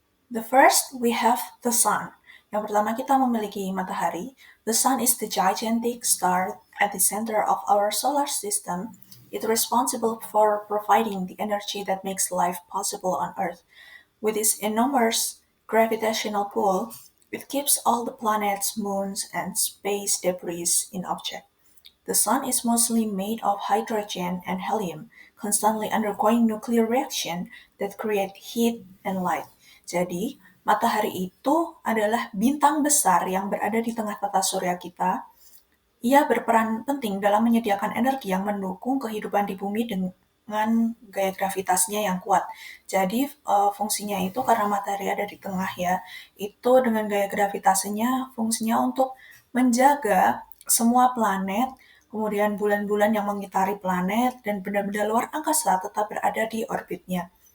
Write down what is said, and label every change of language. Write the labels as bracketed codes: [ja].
[en] The first, we have the sun. [id] Yang pertama, kita memiliki matahari. [en] The sun is the gigantic star at the center of our solar system. It is responsible for providing the energy that makes life possible on Earth. With its enormous gravitational pull, it keeps all the planets, moons, and space debris in object. The sun is mostly made of hydrogen and helium, constantly undergoing nuclear reaction that create heat and light. [id] Jadi, matahari itu adalah bintang besar yang berada di tengah tata surya kita. Ia berperan penting dalam menyediakan energi yang mendukung kehidupan di bumi dengan gaya gravitasnya yang kuat. Jadi, fungsinya itu karena matahari ada di tengah ya, itu dengan gaya gravitasinya fungsinya untuk menjaga semua planet, kemudian bulan-bulan yang mengitari planet, dan benda-benda luar angkasa tetap berada di orbitnya.